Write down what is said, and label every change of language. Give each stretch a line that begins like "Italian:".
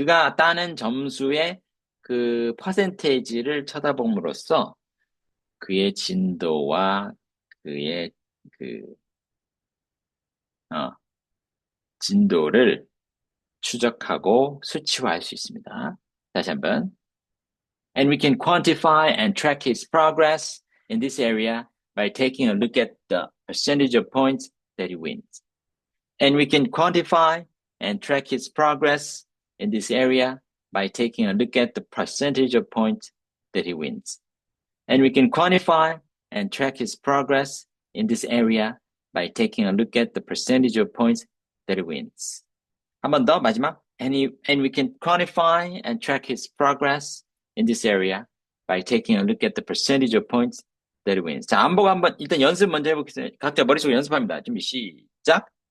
Korean: 그가 따는 점수의 그 퍼센테이지를 쳐다봄으로써 그의 진도와 그의 진도를 추적하고 수치화할 수 있습니다. 다시 한번.
English: And we can quantify and track his progress in this area by taking a look at the percentage of points that he wins. And we can quantify and track his progress in this area by taking a look at the percentage of points that he wins. And we can quantify and track his progress in this area by taking a look at the percentage of points that he wins.
Korean: 한 번 더, 마지막.
English: And we can quantify and track his progress in this area by taking a look at the percentage of points that he wins.
Korean: 자, 안 보고 한번 일단 연습 먼저 해보겠습니다. 각자 머릿속으로 연습합니다. 준비, 시작.